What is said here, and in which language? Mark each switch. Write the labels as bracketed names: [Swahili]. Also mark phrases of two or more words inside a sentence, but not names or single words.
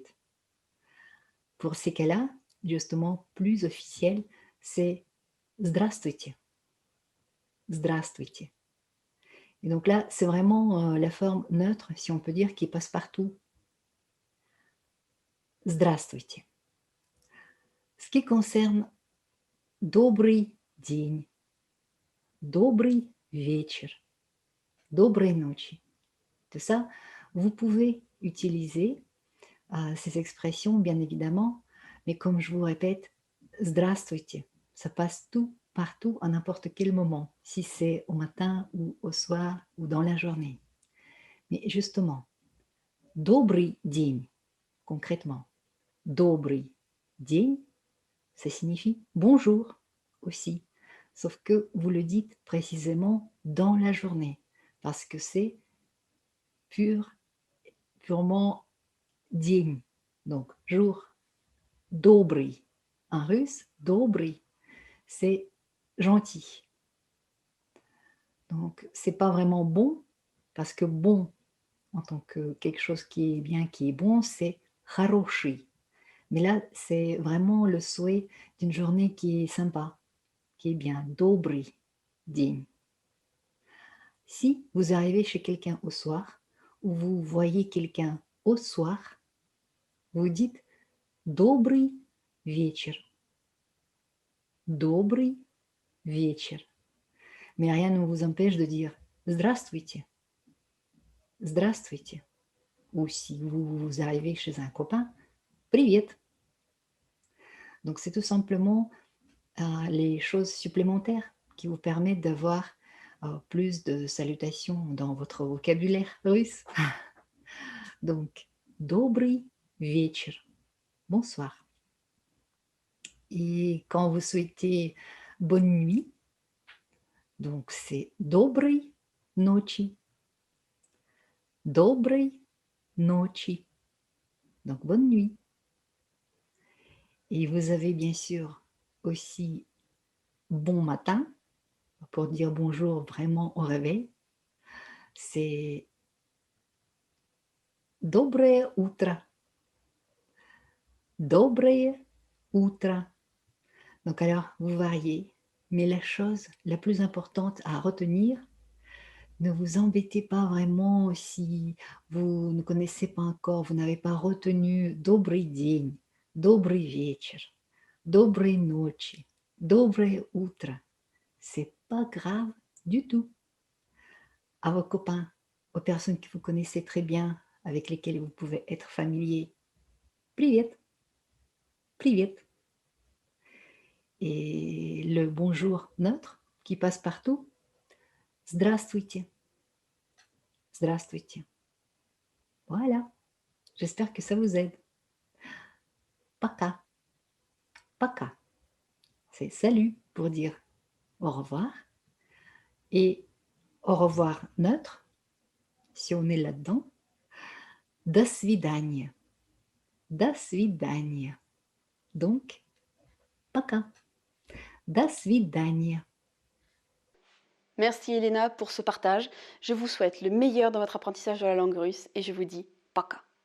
[French] Pour ces cas-là, justement, plus officiel, c'est здравствуйте. [Russian] Здравствуйте. [French] Et donc là, c'est vraiment la forme neutre, si on peut dire, qui passe partout. [Russian] Здравствуйте. [French] Ce qui concerne [Russian] добрый день, добрый вечер, доброй ночи. [French] Tout ça, vous pouvez utiliser ces expressions, bien évidemment, mais comme je vous répète, здравствуйте, ça passe tout, partout, à n'importe quel moment, si c'est au matin ou au soir ou dans la journée. Mais justement, [Russian] добрый день, concrètement, добрый день, [French] ça signifie bonjour aussi. Sauf que vous le dites précisément dans la journée, parce que c'est purement день. Donc, jour. Добрый. En russe, добрый, c'est gentil. Donc, c'est pas vraiment bon, parce que bon, en tant que quelque chose qui est bien, qui est bon, c'est хороший. Mais là, c'est vraiment le souhait d'une journée qui est sympa, qui est bien. [Russian] Добрый день. [French] Si vous arrivez chez quelqu'un au soir, ou vous voyez quelqu'un au soir, vous dites [Russian] добрый вечер. Добрый вечер. [French] Mais rien ne vous empêche de dire здравствуйте. [Russian] Здравствуйте. [French] Ou si vous arrivez chez un copain, привет. Donc c'est tout simplement les choses supplémentaires qui vous permettent d'avoir plus de salutations dans votre vocabulaire russe. Donc, [Russian] добрый вечер, [French] bonsoir. Et quand vous souhaitez bonne nuit, donc c'est [Russian] доброй ночи. Доброй ночи. [French] Donc bonne nuit. Et vous avez bien sûr aussi bon matin, pour dire bonjour vraiment au réveil. C'est [Russian] доброе утро. Доброе утро. [French] Donc alors, vous variez, mais la chose la plus importante à retenir, Ne vous embêtez pas vraiment si vous ne connaissez pas encore, vous n'avez pas retenu [Russian] добрый день, добрый вечер, доброй ночи, доброе утро. [French] C'est pas grave du tout. À vos copains, aux personnes que vous connaissez très bien, avec lesquelles vous pouvez être familier. [Russian] Привет, привет. [French] Et le bonjour neutre qui passe partout. [Russian] Здравствуйте, здравствуйте. [French] Voilà, j'espère que ça vous aide. [Russian] Пока, пока. [French] C'est salut pour dire au revoir. Et au revoir neutre, si on est là-dedans. [Russian] До свидания. До свидания. Donc, пока. До свидания. [French] Merci Elena pour ce partage. Je vous souhaite le meilleur dans votre apprentissage de la langue russe et je vous dis пока.